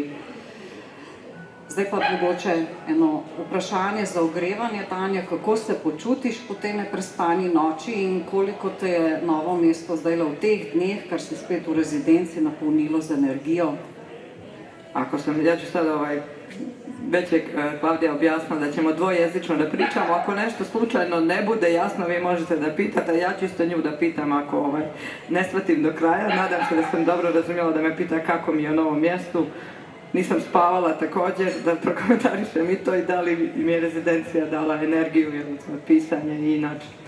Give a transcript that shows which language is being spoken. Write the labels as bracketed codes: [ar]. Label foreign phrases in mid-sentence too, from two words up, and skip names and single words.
[sl] Zdaj pa mogoče eno vprašanje za ogrevanje, Tanja, kako se počutiš po tej neprespani noči in koliko te je Novo mesto zdaj v teh dneh, kar si spet v rezidenci, napolnilo z energijo? [bs] Ja ću sad već je Klaudija objasnila da ćemo dvojezično da pričamo, ako nešto slučajno ne bude jasno, vi možete da pitate, a ja ću isto nju da pitam ako ne shvatim do kraja. Nadam se da sam dobro razumjela da me pita kako mi je u novom mjestu. Nisam spavala također, da prokomentarišem i to i da li mi je rezidencija dala energiju, pisanje i inače.